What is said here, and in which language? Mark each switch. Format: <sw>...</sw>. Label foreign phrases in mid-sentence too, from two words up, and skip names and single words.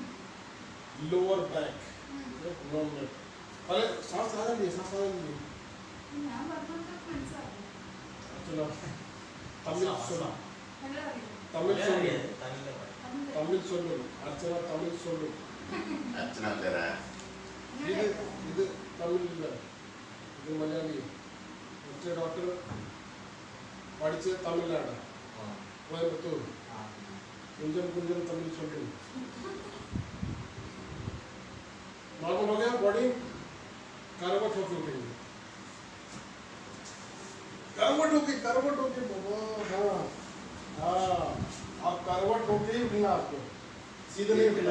<en>lower back,</en> <hi>अरे सांस आ रही है, सांस आ रही है। चलो तमिल सुना, तमिल सुनो, तमिल सुनो, अर्चना तमिल सुनो। अर्चना तेरा है।</hi> <ta>இது தமிழ் இல்ல, இது மலையாளி. மற்ற டாக்டர் படிச்ச தமிழ்நாடு கோயம்புத்தூர். கொஞ்சம் கொஞ்சம் தமிழ் சொல்லு.</ta> <hi>मालूम हो गया बॉडी करवट होके करवट होके हाँ हाँ आप करवट होके उठना, आपको सीधे नहीं उठना।</hi>